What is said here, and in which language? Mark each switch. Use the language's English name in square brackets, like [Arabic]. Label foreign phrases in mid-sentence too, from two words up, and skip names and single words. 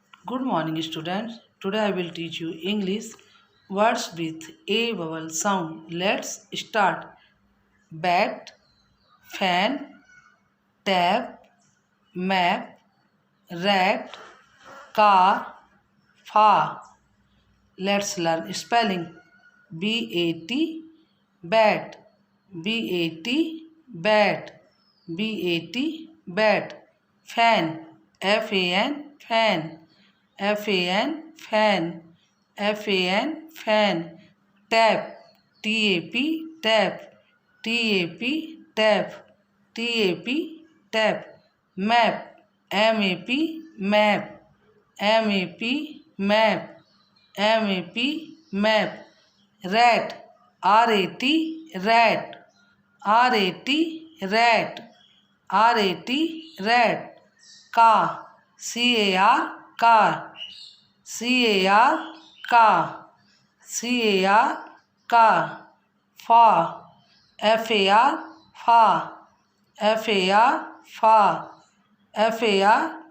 [English] Good morning, students. Today I will teach you English words with a vowel sound. Let's start. Bat, fan, tap, map, rat, car, fa. Let's learn spelling. B-A-T, bat. B-A-T, bat. B-A-T, bat. Fan, F-A-N, fan. F-A-N, fan. F-A-N, fan. Tap, T-A-P, tap. T-A-P, tap. T-A-P, tap. Map, M-A-P, map. M-A-P, map. M-A-P, map. Rat, R-A-T, rat. R-A-T, rat. R-A-T, rat. Car, C-A-R, car. C-A-R, car. C-A-R, car. Far, F-A-R, far. F-A-R, far. F-A-R, far.